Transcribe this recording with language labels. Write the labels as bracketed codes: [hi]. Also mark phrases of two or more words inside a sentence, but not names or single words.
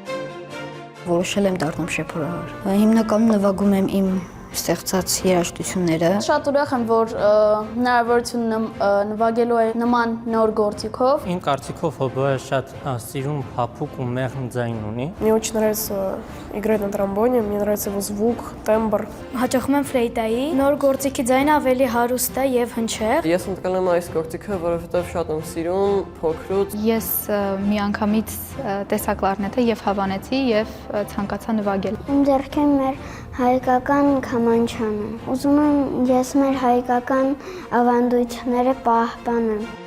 [hy] Որոշել եմ դառնամ շեփորահար։ Հիմնականում նվագում եմ իմ ստեղծած երաժշտությունները։ Շատ ուրախ եմ, որ հնարավորություն նվագելու է նման նոր գործիքով։ Իմ կարծիքով հոբոյը շատ սիրուն, փափուկ ու մեղմ ձայն ունի։ [ru] Мне очень нравится играть на тромбоне, мне нравится его звук, тембр. [hy] Հաճախում եմ ֆլեյտայի։ Նոր գործիքի ձայնը ավելի հարուստ է եւ հնչեղ։ Ես ընտրել եմ այս գործիքը, որովհետեւ շատ եմ սիրում, փոքրուց։ Ես միանգամից տեսա կլարնետը եւ հավանեցի եւ ցանկացա նվագել։ Իմ ձեռքին մեր հայկական քամանչան է։ Ուզում եմ ես մեր հայկական ավանդույթները պահպանեմ։